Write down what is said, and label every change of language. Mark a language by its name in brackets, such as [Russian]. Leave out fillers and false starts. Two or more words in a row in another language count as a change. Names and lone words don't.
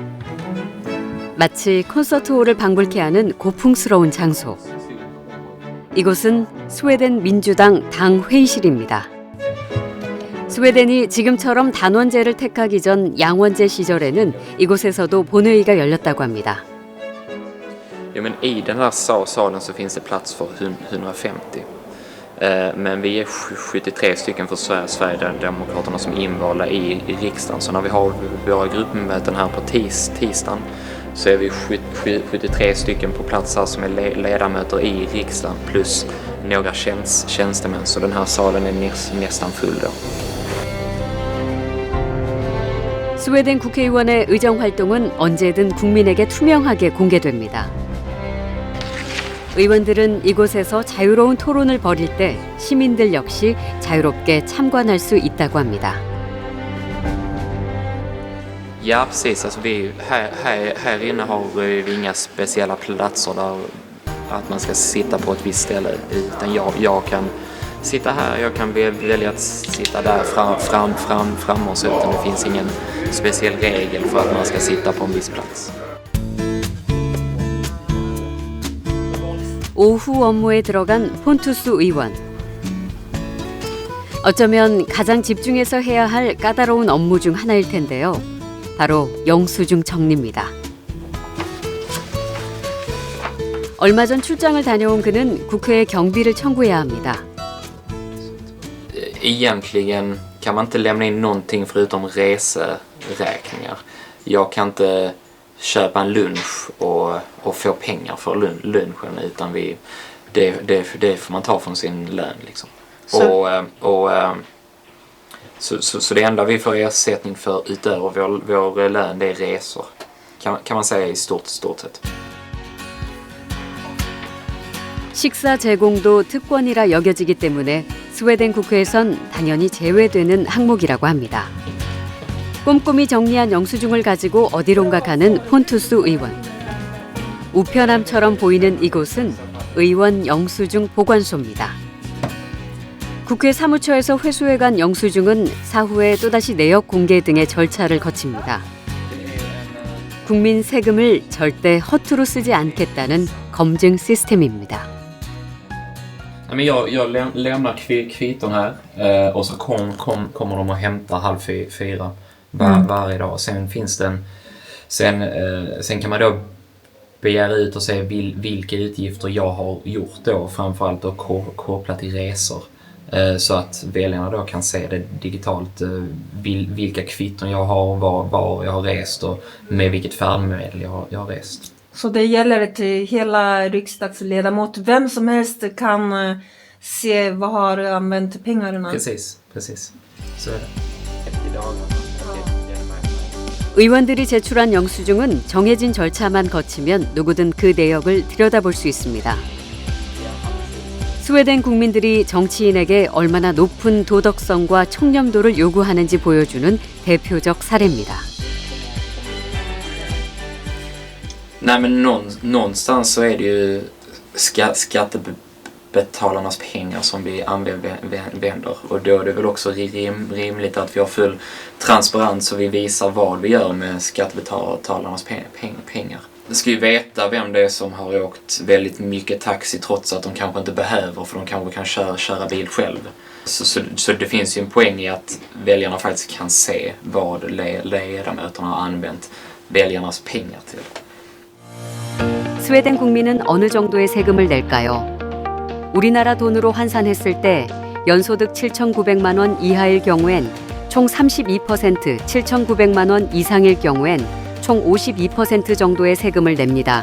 [Korean] 마치 콘서트홀을 방불케 하는 고풍스러운 장소. 이곳은 스웨덴 민주당 당 회의실입니다. 스웨덴이 지금처럼 단원제를 택하기 전 양원제 시절에는 이곳에서도 본회의가 열렸다고 합니다. [Swedish] Ja, men i den här salen så finns det plats för 150. Men vi är 73 stycken för Sverigedemokraterna som är invalda i riksdagen. Så när vi har våra gruppmöten här på tisdagen så är vi 73 stycken på plats här som är ledamöter i riksdagen plus några tjänstemän. Så den här salen är nästan full då. [Korean] 스웨덴 국회의원의 의정 활동은 언제든 국민에게 투명하게 공개됩니다. 의원들은 이곳에서 자유로운 토론을 벌일 때 시민들 역시 자유롭게 참관할 수 있다고 합니다. [Swedish] Ja, precis. Alltså här inne har vi inga speciella platser där att man ska sitta på ett visst ställe. Utan jag kan sitta här, jag kan välja att sitta där fram och så, utan det finns ingen speciell regel för att man ska sitta på en viss plats. [Korean] 오후 업무에 들어간 폰투스 의원. 어쩌면 가장 집중해서 해야 할 까다로운 업무 중 하나일 텐데요. 바로 영수증 정리입니다. 얼마 전 출장을 다녀온 그는 국회에 경비를 청구해야 합니다. [Swedish] Egentligen kan man inte lämna in någonting förutom reseräkningar. Jag kan inte köpa en lunch och få pengar för lunchen utan det får man ta från sin lön liksom. Så det enda vi får ersättning för utöver vår lön det är resor. Kan man säga i stort sett. [Korean] 식사 제공도 특권이라 여겨지기 때문에 스웨덴 국회에선 당연히 제외되는 항목이라고 합니다. 꼼꼼히 정리한 영수증을 가지고 어디론가 가는 폰투스 의원. 우편함처럼 보이는 이곳은 의원 영수증 보관소입니다. 국회 사무처에서 회수해간 영수증은 사후에 또다시 내역 공개 등의 절차를 거칩니다. 국민 세금을 절대 허투루 쓰지 않겠다는 검증 시스템입니다. [Swedish] Men jag lämnar kvitton här och så kommer de att hämta 3:30 varje dag. Sen kan man då begära ut och se vilka utgifter jag har gjort då, framförallt då kopplat till resor. Så att väljarna då kan se det digitalt vilka kvitton jag har, var jag har rest och med vilket färdmedel jag har rest. Så det gäller till hela riksdagsledamot. Vem som helst kan se vad har använt pengarna. Precis. Så är det. [Korean] 의원들이 제출한 영수증은 정해진 절차만 거치면 누구든 그 내역을 들여다볼 수 있습니다. 스웨덴 국민들이 정치인에게 얼마나 높은 도덕성과 청렴도를 요구하는지 보여주는 대표적 사례입니다. [Swedish] Nej men någonstans så är det ju skattebetalarnas pengar som vi använder och då är det väl också rimligt att vi har full transparens och vi visar vad vi gör med skattebetalarnas pengar. Vi ska ju veta vem det är som har åkt väldigt mycket taxi trots att de kanske inte behöver för de kanske kan köra bil själv. Så det finns ju en poäng i att väljarna faktiskt kan se vad ledamöterna har använt väljarnas pengar till. [Korean] 스웨덴 국민은 어느 정도의 세금을 낼까요? 우리나라 돈으로 환산했을 때 연소득 7,900만 원 이하일 경우엔 총 32%, 7,900만 원 이상일 경우엔 총 52% 정도의 세금을 냅니다.